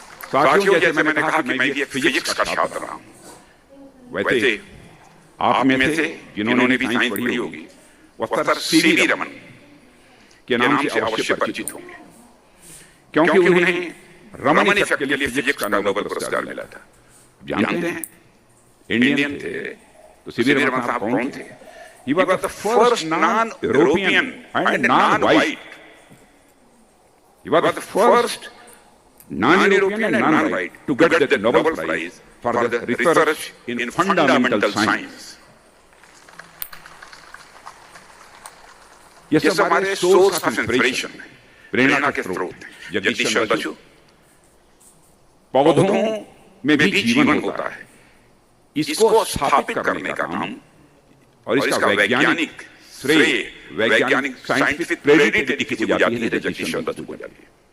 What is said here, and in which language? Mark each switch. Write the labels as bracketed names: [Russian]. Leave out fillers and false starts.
[Hindi] साथियों, जैसे मैंने कहा कि मैं भी एक फिजिक्स का छात्र रहा हूं, वैसे आप में से जिन्होंने भी साइंस पढ़ी होगी वह सर सीवी रमन के नाम से अवश्य परिचित होंगे, क्योंकि उन्हें रमन इफेक्ट के लिए फिजिक्स का नोबेल पुरस्कार मिला था। जानते हैं इंडियन थे तो सीवी रमन साहब कौन थे? [English] He was the first non-European and non-white. He was the first non-European and non-white to get the Nobel Prize for the research in fundamental science. [Hindi] ये सब हमारे सोर्स ऑफ इंस्पिरेशन है, प्रेरणा के स्रोत हैं। जगदीश बसु, पौधों में भी जीवन होता है, इसको स्थापित करने का काम और इसका वैज्ञानिक श्रेय, वैज्ञानिक साइंटिफिक क्रेडिट किसी को जाती है, जगदीश बसु को जाती है।